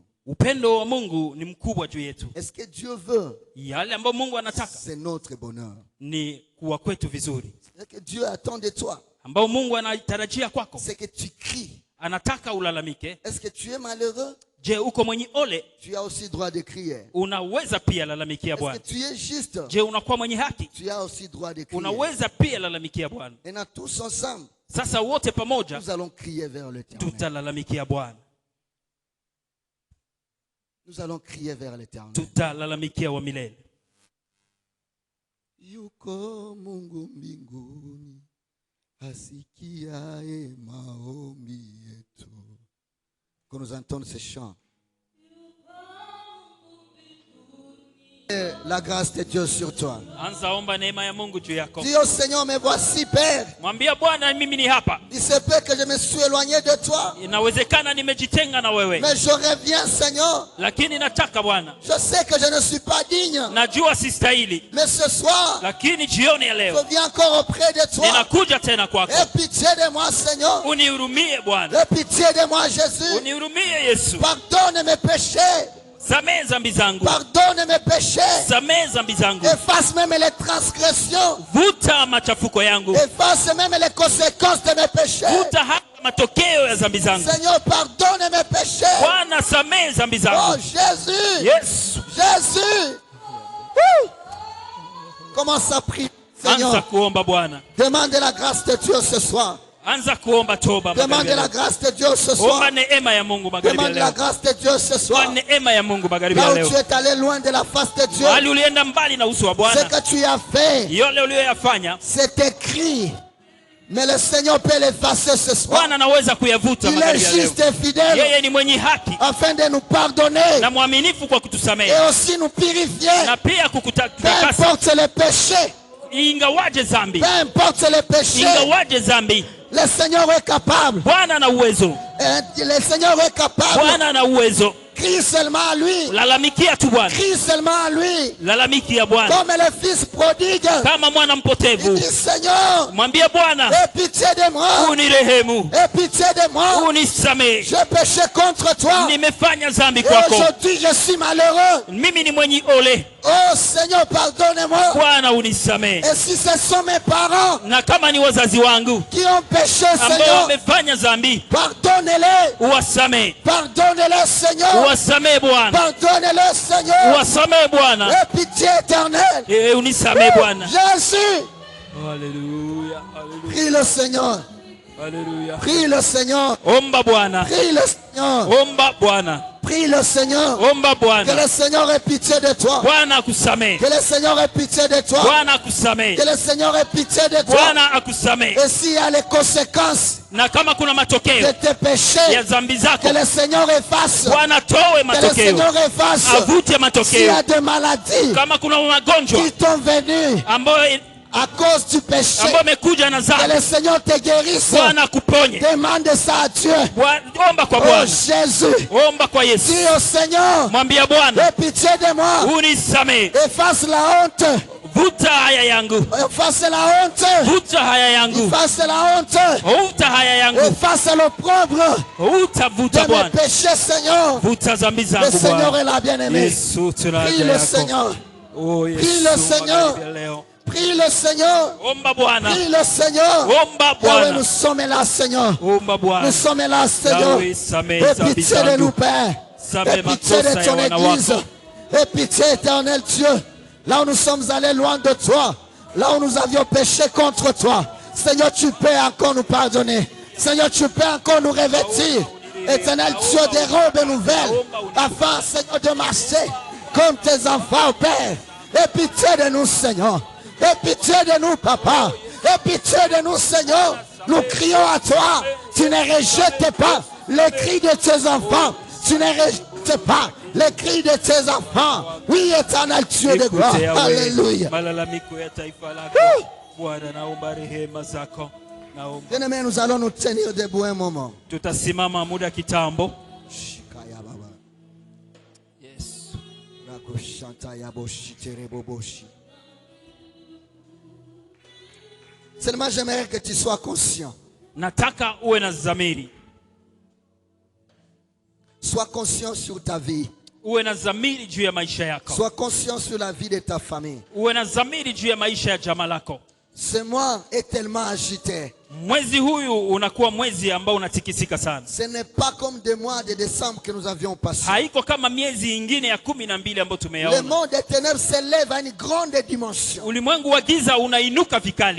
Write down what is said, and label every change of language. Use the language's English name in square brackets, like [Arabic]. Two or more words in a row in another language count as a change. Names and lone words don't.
[Swahili] upendo wa Mungu ni mkubwa juu yetu. [French] Est-ce que Dieu veut? [Swahili] Yale ambayo Mungu anataka [French] C'est notre bonheur. [Swahili] ni kuwa kwetu vizuri. [French] Ce que Dieu attend de toi, [Swahili] Ambao Mungu anatarajia kwako, [French] c'est que tu cries. [Swahili] anataka ulalamike. [French] Est-ce que tu es malheureux? [Swahili] Je, uko mwenye ole, [French] Tu as aussi droit de crier. [Swahili] unaweza pia lalamikia [French] Est-ce [Swahili] Bwana. [French] que tu es juste? [Swahili] Je, unakuwa mwenye haki, [French] Tu as aussi droit de crier. [Swahili] unaweza pia lalamikia Bwana. [French] Et nous tous ensemble, [Swahili] Sasa wote pamoja [French] nous allons crier vers l'Éternel. [Swahili] tutalalamikia Bwana, [French] Nous allons crier vers l'Éternel. [Swahili] tutalalamikia wa milele. Yuko Mungu mbinguni, asikiaye maombi yetu. [French] Quand nous entendons ces chants, la grâce de Dieu sur toi. [Swahili] Anza omba neema ya Mungu juu yako. [French] Dis au Seigneur, me voici Père. [Swahili] Mwambie Bwana, mimi ni hapa. [French] Il se peut que je me suis éloigné de toi, [Swahili] Inawezekana nimejitenga na wewe, [French] mais je reviens, Seigneur. [Swahili] lakini nataka Bwana, [French] Je sais que je ne suis pas digne, [Swahili] najua sistahili, [French] mais ce soir, [Swahili] lakini jioni ya [French] je [Swahili] leo [French] viens encore auprès de toi. [Swahili] ninakuja tena kwako. [French] Aie pitié de moi, Seigneur. [Swahili] Unihurumie Bwana, [French] Aie pitié de moi, Jésus. [Swahili] unihurumie Yesu. [French] Pardonne mes péchés. [Swahili] Samehe dhambi zangu, [French] Pardonne mes péchés. [Swahili] samehe dhambi zangu, [French] Efface même les transgressions. [Swahili] vuta machafuko yangu, [French] Efface même les conséquences de mes péchés. [Swahili] vuta hata matokeo ya dhambi zangu. [French] Seigneur, pardonne mes péchés. [Swahili] Bwana, samehe dhambi Oh zangu. [French] Jésus. [Swahili] Yesu, [French] Jésus. Woo. Commence à prier, [Swahili] anza [French] Seigneur. [Swahili] kuomba Bwana, [French] Demande la grâce de Dieu ce soir. [Swahili] anza kuomba toba [French] Demande [Swahili] magharibi ya [French] la [Swahili] leo. [French] grâce de Dieu ce soir. [Swahili] Omba neema ya Mungu magharibi ya [French] Demande la [Swahili] leo. [French] grâce de Dieu ce soir. [Swahili] Omba neema ya Mungu magharibi [French] Là [Swahili] ya [French] où [Swahili] leo. [French] tu es allé loin de la face de Dieu, [Swahili] Mahali ulienda mbali na uso wa [French] ce [Swahili] Bwana, [French] que tu as fait, [Swahili] yale uliyoyafanya [French] c'est écrit. Mais le Seigneur peut l'effacer ce soir. [Swahili] Bwana anaweza kuyavuta [French] Il est [Swahili] magharibi ya leo. [French] juste et fidèle [Swahili] Yeye ni mwenye haki [French] afin de nous pardonner [Swahili] na mwaminifu kwa [French] et [Swahili] kutusamehe [French] aussi nous purifier. [Swahili] na pia [French] Peu [Swahili] kukutakasa, [French] importe les péchés, [Swahili] ingawaje zambi, [French] peu importe les péchés, [Swahili] ingawaje zambi, [French] le Seigneur est capable. [Swahili] Bwana ana uwezo, [French] Le Seigneur est capable. [Swahili] Bwana ana uwezo. [French] Crie seulement à lui. [Swahili] Lalamikia tu Bwana, [French] Crie seulement à lui. [Swahili] lalamikia Bwana [French] Comme le fils prodigue. [Swahili] kama mwana [French] Il [Swahili] mpotevu. [French] dit, Seigneur, [Swahili] Mwambie Bwana, [French] aie pitié de moi. [Swahili] unirehemu, [French] Aie pitié de moi. [Swahili] unisamehe, [French] J'ai péché contre toi. [Swahili] nimefanya zambi [French] Et [Swahili] kwako, [French] aujourd'hui, je suis malheureux. [Swahili] mimi ni mwenye ole. [French] Oh Seigneur, pardonne-moi. [Swahili] Bwana unisamehe. [French] Et si ce sont mes parents [Swahili] Na kama ni wazazi wangu [French] qui ont péché, [Swahili] ambao [French] Seigneur, [Swahili] wamefanya zambi, [French] pardonne-les. [Swahili] uwasamehe, [French] Pardonne-les, Seigneur. [Swahili] uwasamehe Bwana, [French] Pardonne-les, Seigneur. [Swahili] uwasamehe Bwana, [French] Et pitié éternelle. [Swahili] unisamehe Bwana. [French] Jésus. [Swahili] Haleluya, haleluya, [French] Prie le Seigneur. [Swahili] haleluya. [French] Prie le Seigneur. [Swahili] Omba Bwana, [French] Prie le Seigneur. [Swahili] omba Bwana, [French] Prie le Seigneur. [Swahili] omba [French] Que [Swahili] Bwana. [French] le Seigneur ait pitié de toi. [Swahili] Bwana akusamehe, [French] Que le Seigneur ait pitié de toi. [Swahili] Bwana akusamehe, [French] Que le Seigneur ait pitié de toi. [Swahili] Bwana akusamehe. [French] Et s'il y a les conséquences [Swahili] Na kama kuna [French] de [Swahili] matokeo [French] tes péchés, [Swahili] ya zambi zako, [French] que le Seigneur efface. [Swahili] Bwana toe [French] Que le [Swahili] matokeo, [French] Seigneur efface. [Swahili] avute [French] S'il y [Swahili] matokeo. [French] a des maladies [Swahili] Kama kuna magonjwa [French] qui t'ont venu [Swahili] ambayo [French] à cause du péché, [Swahili] amekuja na [French] que [Swahili] zambi, [French] le Seigneur te guérisse. [Swahili] Bwana akuponye. [French] Demande ça à Dieu. [Swahili] Omba kwa Oh Bwana, [French] Jésus, [Swahili] omba kwa Yesu, [French] dis au Seigneur, [Swahili] mwambia Bwana, [French] aie pitié de moi. [Swahili] unisamehe, [French] Efface la honte. [Swahili] vuta haya yangu, [French] Efface la honte. [Swahili] vuta haya yangu, [French] Efface la honte. [Swahili] vuta haya yangu, [French] Efface l'opprobre [Swahili] vuta [French] de mes [Swahili] Bwana, [French] péchés, Seigneur. [Swahili] vuta zambi [French] Le [Swahili] zangu [French] Seigneur [Swahili] Bwana. [French] est là, bien-aimé. [Swahili] Yesu, tunaja [French] Prie le [Swahili] yako. [French] Seigneur. Oh, Prie [Swahili] Yesu, [French] le Seigneur. [Swahili] magharibi ya leo. [French] Prie le Seigneur. [Swahili] Omba Bwana, [French] Prie le Seigneur. [Swahili] omba [French] Ah oui, [Swahili] Bwana, [French] nous sommes là, Seigneur. [Swahili] omba Bwana. [French] Nous sommes là, Seigneur. [Swahili] Nawe samehe [French] Aie [Swahili] zambi [French] pitié de [Swahili] zangu, [French] nous, Père. [Swahili] samehe [French] Aie pitié [Swahili] makosa [French] de [Swahili] ya [French] ton [Swahili] wana [French] Église. [Swahili] wako. [French] Aie pitié, éternel Dieu. Là où nous sommes allés loin de toi. Là où nous avions péché contre toi. Seigneur, tu peux encore nous pardonner. Seigneur, tu peux encore nous revêtir. Éternel Dieu, des robes nouvelles. Afin, Seigneur, de marcher comme tes enfants, Père. Aie pitié de nous, Seigneur. Aie pitié de nous, Papa. Aie pitié de nous, Seigneur. Nous crions à toi. Tu ne rejettes pas les cris de tes enfants. Tu ne rejettes pas les cris de tes enfants. Oui, éternel Dieu de gloire. Écoute, Yahweh, Alléluia. [Swahili] malalamiko ya taifa lako. Bwana, naomba rehema zako. Naomba [French] Bien-aimés, nous allons nous tenir debout un moment. [Swahili] tutasimama muda kitambo. Shikaya baba. Yes. Rakoshanta yaboshi tereboboshi. [French] Seulement, j'aimerais que tu sois conscient. [Swahili] Nataka uwe na dhamiri, [French] Sois conscient sur ta vie. [Swahili] uwe na dhamiri juu ya maisha yako, [French] Sois conscient sur la vie de ta famille. [Swahili] uwe na dhamiri juu ya maisha ya jamaa lako. [French] Ce mois est tellement agité. [Swahili] Mwezi huyu unakuwa mwezi ambao unatikisika sana. [French] Ce n'est pas comme des mois de décembre que nous avions passé. [Swahili] Haiko kama miezi ingine ya 12 ambayo [French] Le [Swahili] tumeyaona. [French] monde des ténèbres s'élève à une grande dimension. [Swahili] Ulimwengu wa giza unainuka vikali,